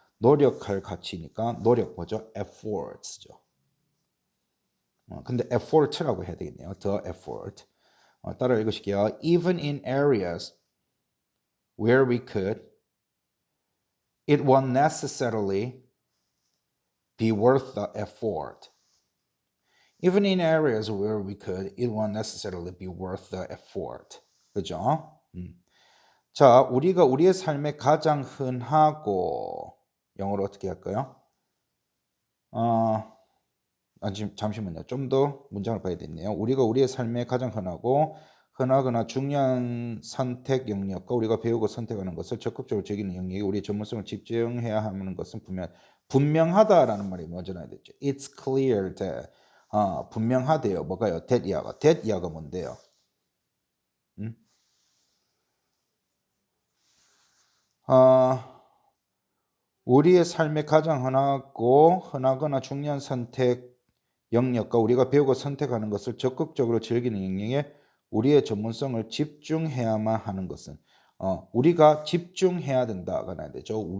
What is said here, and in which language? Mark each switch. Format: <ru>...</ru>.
<ko>노력할 가치니까 노력 뭐죠? efforts죠. 근데 effort라고 해야 되겠네요.</ko> <en>The effort.</en> <ko>따라 읽으실게요.</ko> <en>Even in areas where we could, it won't necessarily be worth the effort. Even in areas where we could, it won't necessarily be worth the effort.</en> <ko>그죠? 자, 우리가 우리의 삶에 가장 흔하고 영어로 어떻게 할까요? 잠시만요. 좀 더 문장을 봐야 되겠네요. 우리가 우리의 삶에 가장 흔하거나 중요한 선택 영역과 우리가 배우고 선택하는 것을 적극적으로 즐기는 영역이 우리의 전문성을 집중해야 하는 것은 분명하다라는 말이 먼저 나야 되죠.</ko> <en>It's clear that</en> <ko>분명하대요. 뭐가요? that 이하가 뭔데요? 우리의 삶에 가장 흔하거나 중요한 선택 영역과 우리가 배우고 선택하는 것을 적극적으로 즐기는 영역에 우리의 전문성을 집중해야만 하는 것은 우리가 집중해야 된다가 나야 되죠.</ko>